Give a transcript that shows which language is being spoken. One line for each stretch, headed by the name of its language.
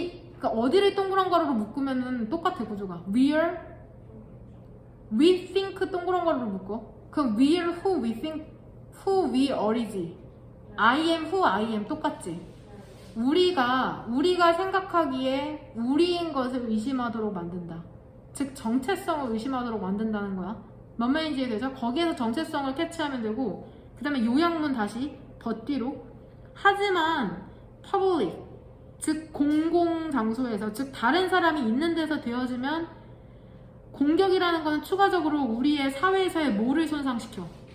Korean: 그러니까 어디를 동그란 가로로 묶으면은 똑같아 구조가.
English: We think
Korean: 동그란 가로로 묶어.
English: 그럼 we're who we think who we are이지. I am who I am
Korean: 똑같지. 우리가 생각하기에 우리인 것을 의심하도록 만든다. 즉 정체성을 의심하도록 만든다는 거야. 뭔 말인지 이해되죠? 거기에서 정체성을 캐치하면 되고 그 다음에 요약문 다시 더 뒤로 하지만 public 즉 공공장소에서 즉 다른 사람이 있는 데서 되어지면 공격이라는 것은 추가적으로 우리의 사회에서의 뭐를 손상시켜?